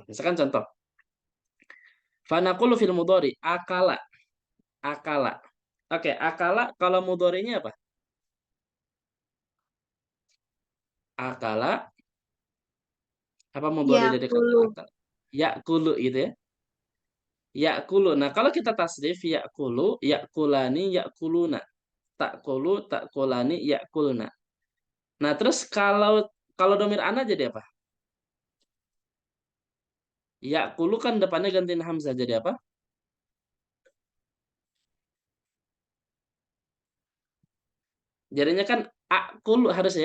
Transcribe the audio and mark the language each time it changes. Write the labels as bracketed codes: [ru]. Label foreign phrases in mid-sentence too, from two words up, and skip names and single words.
[id] Misalkan contoh, [ar] فنقول في المضارع أكل، أكل. [id] Oke, akala kalau mudhari'nya apa? Akala, apa mudhari Ya dari kata kulu. akal? Yakulu gitu ya. Yakulu. Nah, kalau kita tasrif [ar] يأكل، يأكلان، يأكلون. تأكل، تأكلان، يأكلن. [id] Nah, terus kalau kalau domir ana jadi apa? Yakulu kan depannya gantiin hamzah jadi apa? Jadinya kan akulu harus ya.